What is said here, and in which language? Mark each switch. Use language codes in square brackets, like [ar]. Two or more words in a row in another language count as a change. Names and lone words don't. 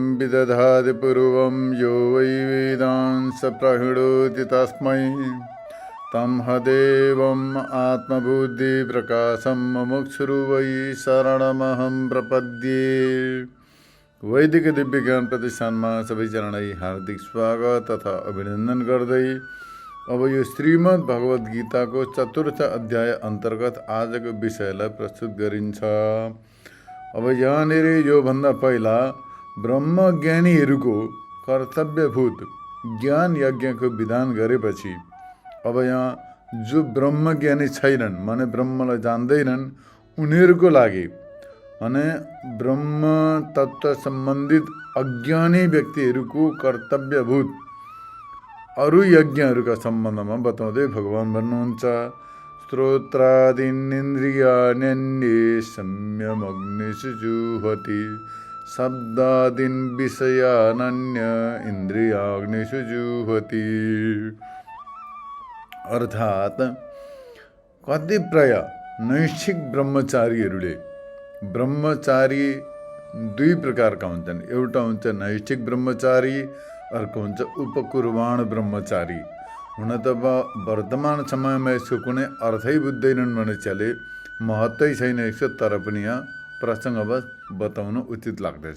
[sa] विदधाति पूर्वं यो वै वेदांस प्रहिणोति तस्मै तं हदेवम् आत्मबुद्धिप्रकाशं मुमुक्षुरु वै शरणमहं प्रपद्ये। [ne] वैदिक दिव्य ज्ञान प्रतिष्ठानमा सबैजनालाई हार्दिक स्वागत तथा अभिनन्दन गर्दै अब यो श्रीमद् भगवत गीताको चतुर्थ अध्याय अन्तर्गत आजको विषयलाई प्रस्तुत गरिन्छ। अब यहाँनिर योभन्दा पहिला ब्रह्मज्ञानीहरूको कर्तव्यभूत ज्ञान यज्ञको विधान गरेपछि अब यहाँ जो ब्रह्मज्ञानी छैनन् माने ब्रह्मलाई जान्दैनन् उनीहरूको लागि माने ब्रह्म तत्व सम्बन्धित अज्ञानी व्यक्तिहरूको कर्तव्यभूत अरु यज्ञहरूका सम्बन्धमा बताउँदै भगवान भन्नुहुन्छ, [sa] श्रोत्रादीनिन्द्रियाण्यन्ये संयमग्निषु जुह्वति शब्दादीन् विषयानन्य इन्द्रियाग्निषु जुह्वति। [ne] अर्थात कतिपय नैष्ठिक ब्रह्मचारीहरूले ब्रह्मचारी दुई प्रकारका हुन्छन्। एउटा हुन्छ नैष्ठिक ब्रह्मचारी, अर्को हुन्छ उपकुर्वाण ब्रह्मचारी। हुन त वर्तमान समयमा यसको कुनै अर्थै बुझ्दैनन् भने चले, महत्त्वै छैन यसको, तर पनि यहाँ प्रसङ्गवश बताउन उचित लाग्दछ।